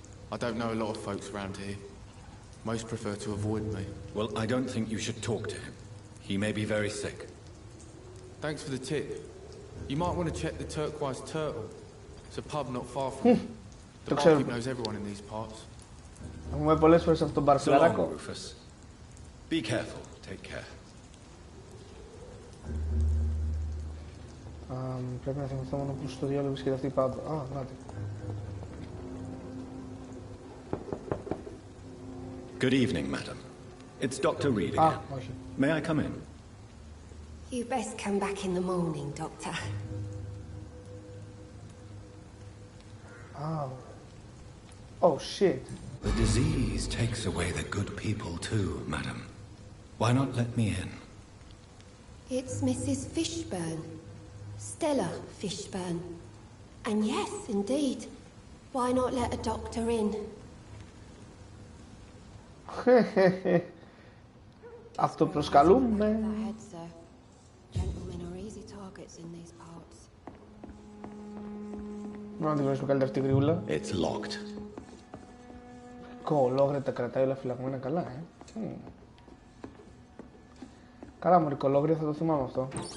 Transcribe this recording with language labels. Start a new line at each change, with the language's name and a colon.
English: I don't know a lot of folks around here. Most prefer to avoid me. Well, I don't think you should talk to him. He may be very sick. Thanks for the tip. You might want to check the Turquoise Turtle. It's a pub not far from here. The market knows everyone in these parts.
Greek: Έχουμε πολλές φορές αυτό το μπαρσιλαράκο.
English: Rufus. Be careful. Take care.
Greek: Πρέπει να θυμηθώ μόνο που στο διάλογο βρίσκεται αυτή η pub. Α, νάτι.
English: Good evening, madam. It's Dr. Reed again.
Greek: όχι.
English: May I come in? You best come back in the morning, Doctor. Oh. Oh, shit. The disease takes away the good people too, madam. Why not let me in? It's Mrs. Fishburne. Stella Fishburne. And yes, indeed. Why not let a doctor in?
Greek: Αυτοπροσκαλούμε.
English: Gentlemen are easy targets in these parts.
Greek: Να τη γνωρίσουμε καλύτερα αυτή τη γριούλα.
English: It's locked.
Greek: Κολόγρια τα κρατάει όλα φυλαγμένα καλά, Καλά μωρή κολόγρια, θα το θυμάμαι αυτό.